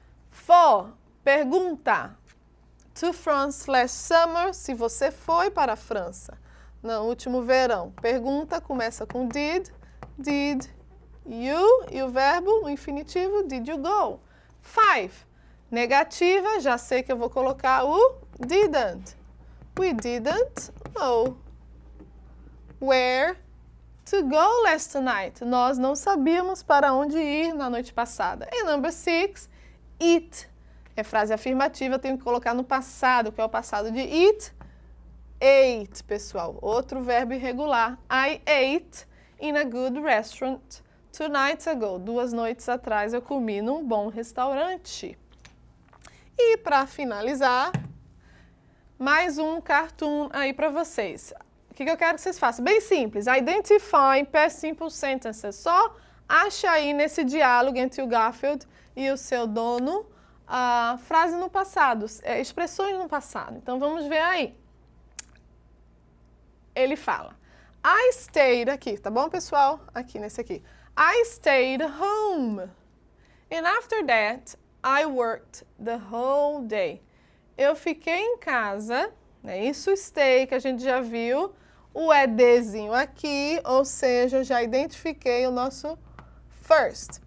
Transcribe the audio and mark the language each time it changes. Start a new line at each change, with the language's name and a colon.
Portuguese: 4, pergunta.
English: To France last summer,
Portuguese: se você foi para a França no último verão. Pergunta começa com
English: did you,
Portuguese: e o verbo, o infinitivo,
English: did you go?
Portuguese: 5, negativa, já sei que eu vou colocar o didn't.
English: We didn't know where to go last night.
Portuguese: Nós não sabíamos para onde ir na noite passada. E number 6, eat. É frase afirmativa, eu tenho que colocar no passado, que é o passado de eat. Ate, pessoal. Outro verbo irregular.
English: I ate in a good restaurant 2 nights ago.
Portuguese: 2 noites atrás eu comi num bom restaurante. E para finalizar, mais um cartoon aí para vocês. O que eu quero que vocês façam? Bem simples.
English: Identify past simple sentences.
Portuguese: Só acha aí nesse diálogo entre o Garfield e o seu dono a frase no passado, expressões no passado. Então vamos ver aí. Ele fala,
English: I stayed,
Portuguese: aqui, tá bom, pessoal? Aqui, nesse aqui.
English: I stayed home. And after that, I worked the whole day.
Portuguese: Eu fiquei em casa, né? Isso stay, que a gente já viu. O EDzinho aqui, ou seja, já identifiquei o nosso first.